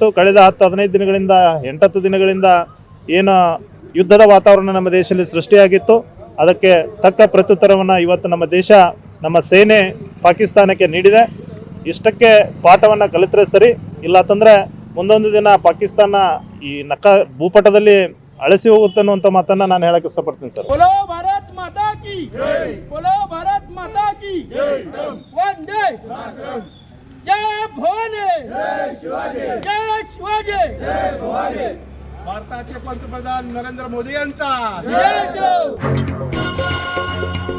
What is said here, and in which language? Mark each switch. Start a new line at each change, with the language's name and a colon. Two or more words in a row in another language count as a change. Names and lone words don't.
Kannada: ಕಳೆದ 10-15 ದಿನಗಳಿಂದ 8-10 ದಿನಗಳಿಂದ ಏನು ಯುದ್ಧದ ವಾತಾವರಣ ನಮ್ಮ ದೇಶದಲ್ಲಿ ಸೃಷ್ಟಿಯಾಗಿತ್ತು, ಅದಕ್ಕೆ ತಕ್ಕ ಪ್ರತ್ಯುತ್ತರವನ್ನು ಇವತ್ತು ನಮ್ಮ ದೇಶ, ನಮ್ಮ ಸೇನೆ ಪಾಕಿಸ್ತಾನಕ್ಕೆ ನೀಡಿದೆ. ಇಷ್ಟಕ್ಕೆ ಪಾಠವನ್ನು ಕಲಿತರೆ ಸರಿ, ಇಲ್ಲತ್ತಂದರೆ ಮುಂದೊಂದು ದಿನ ಪಾಕಿಸ್ತಾನ ಈ ಭೂಪಟದಲ್ಲಿ ಅಳಿಸಿ ಹೋಗುತ್ತೆ ಅನ್ನುವಂಥ ಮಾತನ್ನು ನಾನು ಹೇಳಕ್ಕೆ ಇಷ್ಟಪಡ್ತೀನಿ ಸರ್.
Hindi: बोलो भारत माता की जय, बोलो भारत माता की जय, वंदे मातरम, जय भवानी, जय शिवाजी, जय शिवाजी, जय भवानी.
Marathi: भारताचे पंतप्रधान नरेंद्र मोदी यांचा जय शिव.